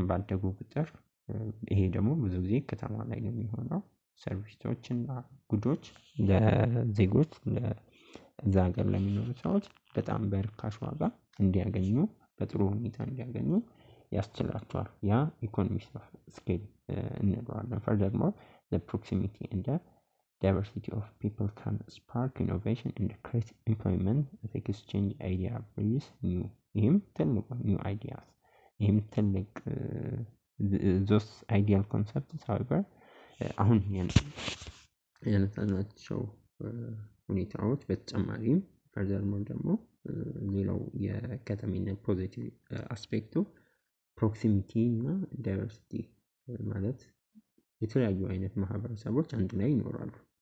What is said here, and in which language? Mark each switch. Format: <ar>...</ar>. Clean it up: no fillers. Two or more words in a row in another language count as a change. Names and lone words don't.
<am>ባደጉ ቁጥር ይሄ ደግሞ ብዙ ጊዜ ከተማ ላይ ነው የሚሆነው። ሰርቪሶችና ጉዶች ለዜጎች ለዛ ሀገር ለሚኖሩ ሰዎች በጣም በርካሽ ዋጋ እንዲያገኙ፣ በጥሩ ሁኔታ እንዲያገኙ ያስችላቸዋል። ያ</am> <en>economic of scale</en> <am>እንለዋለን።</am> <en>furthermore the proximity and the diversity of people can spark innovation and create employment that exchange idea brings new ideas.</en> <am>ይህም ትልቅ</am> <en>those ideal concepts however</en> <am>አሁን ያነሳናቸው ሁኔታዎች በተጨማሪም furthermore ደግሞ ሌላው የከተሜነት ፖዚቲቭ አስፔክቱ ፕሮክሲሚቲ እና ዳይቨርሲቲ ማለት የተለያዩ አይነት ማህበረሰቦች አንድ ላይ ይኖራሉ</am>